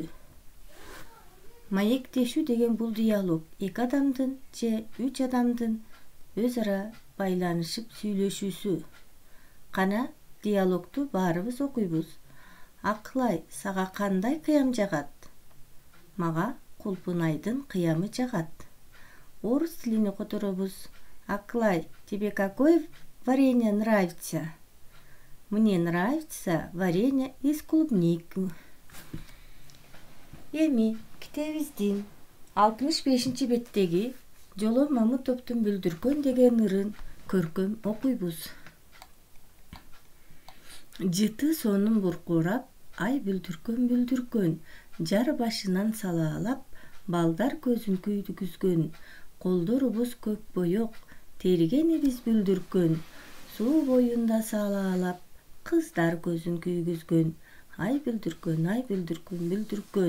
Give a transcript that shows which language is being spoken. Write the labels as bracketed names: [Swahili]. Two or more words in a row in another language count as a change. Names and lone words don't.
[Kyrgyz] Маектешүү деген бул диалог эки адамдын же үч адамдын өз ара байланышып сүйлөшүүсү. Кана диалогту баарыбыз окуйбуз. Акылай, сага кандай кыям жагат? Мага кулпунайдын кыямы жагат. Орус тилине которобуз. Акылай, [Russian] тебе какое варенье нравится? Мне нравится варенье из клубники. [Kyrgyz] Эми китебиздин 65 беттеги Жоло Мамытовдун Бүлдүркөн деген ырын көркөм окуйбуз. Жыты сонун буркурап, ай бүлдүргөн жар башынан салаалап, балдар көзүн күйдүгүзгөн, колдорубуз көк боек, тергенибиз бүлдүргөн, суу боюнда салаалап, кыздар көзүн күйгүзгөн, ай бүлдүргөн бүлдүргөн.